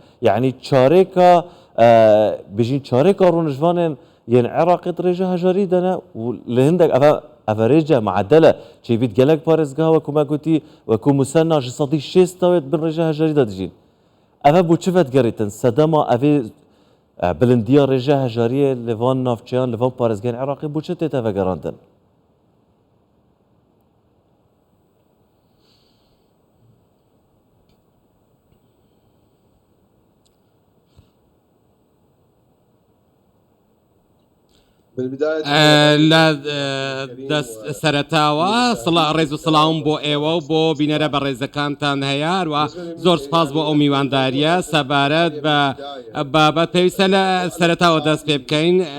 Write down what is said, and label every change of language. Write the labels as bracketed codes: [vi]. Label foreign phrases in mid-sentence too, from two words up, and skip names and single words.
[ku] Yani çarêka bijîn çarêka rûnijvanên yên Iraqê rêjeya hejarî dene û li hindek ev rêje meedele çêbît gelek parêzgeha weku me gotî weku Musenna ji sedî şêst bin rêjeya hejarî de dijîn. Ev bu çi vedgerîtin? Sedema evê bilindiya rêjeya hejariyê li van navçeyan li van parêzgehên Iraqê bu çi tê vegerandin? [ckb] لە سەرەتاوە ڕێز و سڵاوم بۆ ئێوە و بۆ بینەرە بە ڕێزەکانتان هەیە هەروە زۆر سپاس بۆ ئەو میوانداریە سەبارەت بە بابەت پێویستە لە سەرەتاوە دەست پێ بکەین